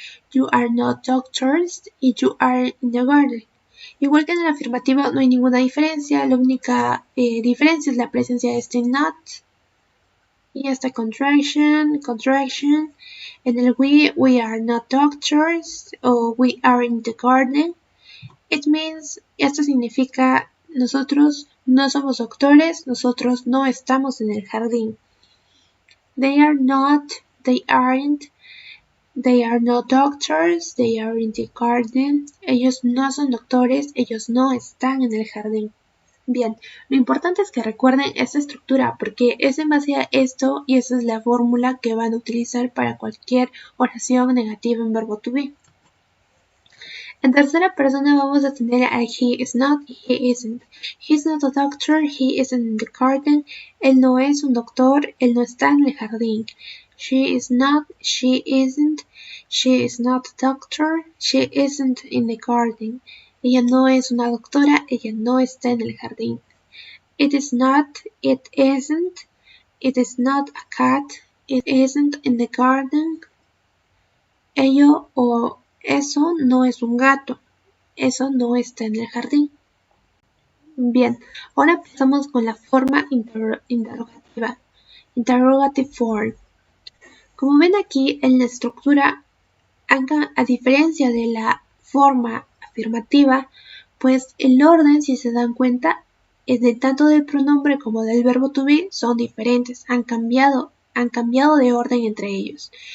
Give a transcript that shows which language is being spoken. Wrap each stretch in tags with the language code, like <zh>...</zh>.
<en>You are not doctors y you are in the garden.</en> <es>Igual que en la afirmativa no hay ninguna diferencia, la única diferencia es la presencia de este not y esta contraction. En el</es> <en>we are not doctors o we are in the garden. It means,</en> <es>esto significa nosotros no somos doctores, nosotros no estamos en el jardín.</es> <en>They are not, they aren't, they are not doctors, they are in the garden.</en> <es>Ellos no son doctores, ellos no están en el jardín. Bien, lo importante es que recuerden esta estructura porque es en base a esto y esa es la fórmula que van a utilizar para cualquier oración negativa en verbo to be. En tercera persona vamos a tener a</es> <en>he is not</en> <es>y</es> <en>he isn't. He is not a doctor, he isn't in the garden.</en> <es>Él no es un doctor, él no está en el jardín.</es> <en>She is not, she isn't, she is not a doctor, she isn't in the garden.</en> <es>Ella no es una doctora, ella no está en el jardín.</es> <en>It is not, it isn't, it is not a cat, it isn't in the garden.</en> <es>Ello o eso no es un gato, eso no está en el jardín. Bien, ahora empezamos con la forma interrogativa,</es> <en>interrogative form.</en> <es>Como ven aquí en la estructura, a diferencia de la forma afirmativa, pues el orden, si se dan cuenta, tanto del pronombre como del verbo to be son diferentes, han cambiado de orden entre ellos.</es>